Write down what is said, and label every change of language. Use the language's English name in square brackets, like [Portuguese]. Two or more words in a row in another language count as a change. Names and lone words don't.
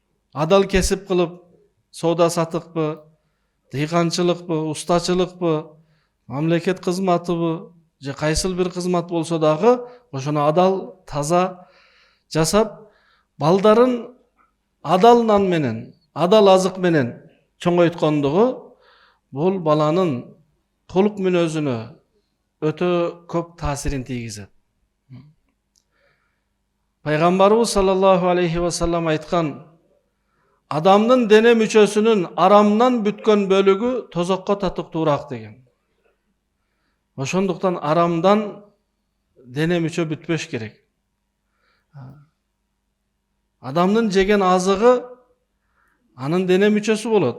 [Kyrgyz] Адал кесип кылып, соода сатыкпы, дыйканчылыкпы, устачылыкпы, мамлекет кызматыбы же кайсыл бир кызмат болсо дагы ошону адал, таза жасап, балдарын адал нан менен, адал азык менен чоңойткондугу бул баланын толук мүнөзүнө өтө көп таасирин тийгизет. Пайгамбарыбыз [Arabic] صلى الله عليه وسلم [Kyrgyz] айткан: адамдын дене мүчөсүнүн арамдан бүткөн бөлүгү тозокко татыктуураак деген. Ошондуктан арамдан дене мүчө бүтпөш керек. Адамдын жеген азыгы анын дене мүчөсү болот.